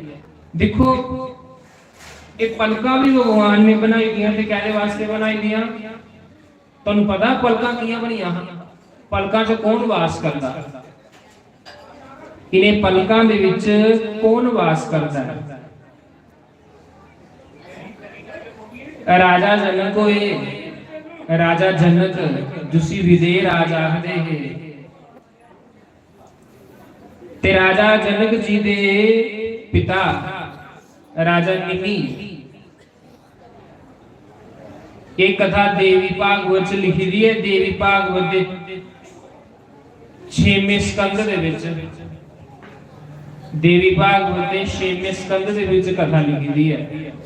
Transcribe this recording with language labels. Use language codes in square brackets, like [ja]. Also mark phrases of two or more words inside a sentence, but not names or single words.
[pa] ਦੇਖੋ ਯੇ ਪਲਕਾ ਭੀ ਭਗਵਾਨ ਨੇ ਬਣਾਈ ਦੀਆਂ ਤੇ ਕਹਿਣੇ ਵਾਸਤੇ ਬਣਾਈ ਦੀਆਂ। ਤੁਹਾਨੂੰ ਪਤਾ ਪਲਕਾ ਕਿਆਂ ਬਣੀਆਂ? ਪਲਕਾਂ ਚ ਕੌਣ ਵਾਸ ਕਰਦਾ? ਇਨ੍ਹਾਂ ਪਲਕਾਂ ਦੇ ਵਿਚ ਕੌਣ ਵਾਸ ਕਰਦਾ ਹੈ? ਰਾਜਾ ਜਨਕ ਹੋਏ, ਰਾਜਾ ਜਨਕ ਜੁਸੀ ਵਿਦੇ ਰਾਜਾ ਆਖਦੇ ਹੈ। ਤੇ ਰਾਜਾ ਜਨਕ ਜੀ ਦੇ ਪਿਤਾ ਰਾਜਾ ਨਿਮਿ, ਏਕ ਕਥਾ ਦੇਵੀ ਭਾਗਵਤ ਲਿਖੀ ਦੀ ਹੈ। ਦੇਵੀ ਭਾਗਵਤ ਦੇ 6ਵੇਂ ਸਕੰਦ ਦੇ ਵਿਚ, ਦੇਵੀ ਭਾਗਵਤ ਦੇ 6ਵੇਂ ਸਕੰਦ ਦੇ ਵਿਚ ਕਥਾ ਲਿਖੀ ਦੀ ਹੈ।